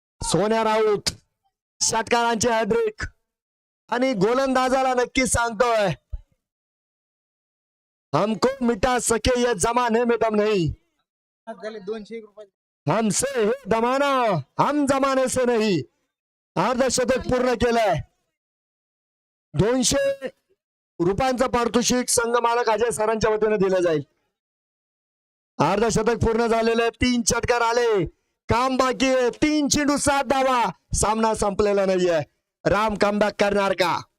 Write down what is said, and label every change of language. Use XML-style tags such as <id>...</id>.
<mr>सोन्या राऊत षटकारांचे हॅट्रिक आणि गोलंदाजाला नक्की सांगतोय</mr> <hi>हमको मिटा सके ये जमाने में दम नहीं.</hi> <mr>201 रुपये.</mr> <hi>हमसे है दमाना, हम जमाने से नहीं.</hi> <mr>अर्धशतक पूर्ण केलंय. 200 रुपयांचं पारितोषिक संघ मालक अजय सरांच्या वतीने दिलं जाईल. अर्धशतक पूर्ण झालेले. 3 षटकार आले. काम बाकी आहे. 3 चेंडू 7 धावा. सामना संपलेला नाहीये. राम कमबॅक करणार का?</mr>